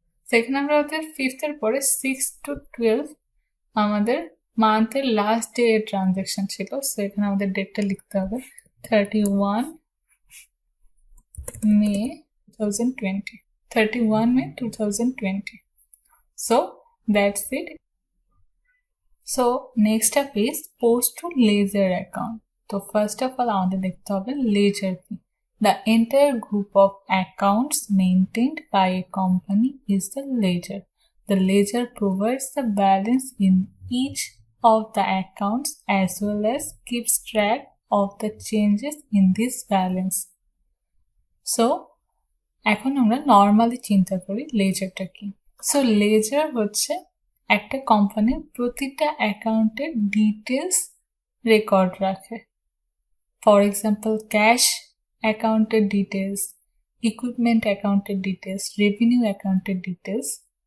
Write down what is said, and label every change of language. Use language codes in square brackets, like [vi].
[bn] সেখানে আমরা ওদের 5th-এর পরে 6 to 12 আমাদের মান্থের লাস্ট ডে এর ট্রানজ্যাকশন ছিল। সো এখানে আমাদের ডেটটা লিখতে হবে 31 May 2020, 31 May 2020. [en] So that's it. So next up is post to ledger account. So first of all [bn] আমাদের দেখতে হবে ledger কি। [en] The entire group of accounts maintained by a company is the ledger. The ledger provides the balance in each of the accounts as well as keeps track of the changes in this balance. [bn] So এখন আমরা normally চিন্তা করি লেজারটা কি। So laser হচ্ছে একটা কোম্পানির প্রতিটা অ্যাকাউন্টের ডিটেলস রেকর্ড রাখে। ফর এক্সাম্পল ক্যাশ অ্যাকাউন্টের ডিটেলস, ইকুইপমেন্ট অ্যাকাউন্টের ডিটেলস, রেভিনিউ অ্যাকাউন্টের ডিটেলস।